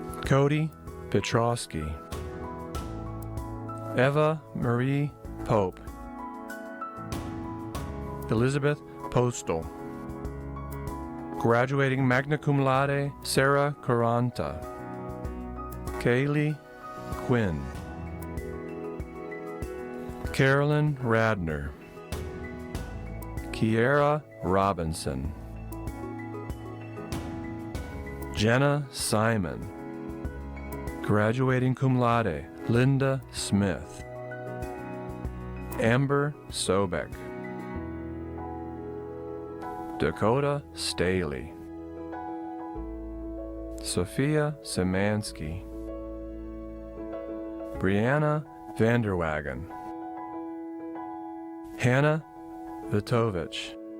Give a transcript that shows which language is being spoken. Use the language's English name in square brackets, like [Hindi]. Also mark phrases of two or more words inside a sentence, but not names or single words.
[English] Cody Petrosky, Eva Marie Pope, Elizabeth Postal, graduating [Latin] magna cum laude [English] Sarah Caranta, Kaylee Quinn, Carolyn Radner, Kiera Robinson, Jenna Simon, graduating [Latin] cum laude [English] Linda Smith, Amber Sobek, Dakota Staley, Sophia Szymanski, Brianna Vanderwagen, Hannah Vitovich,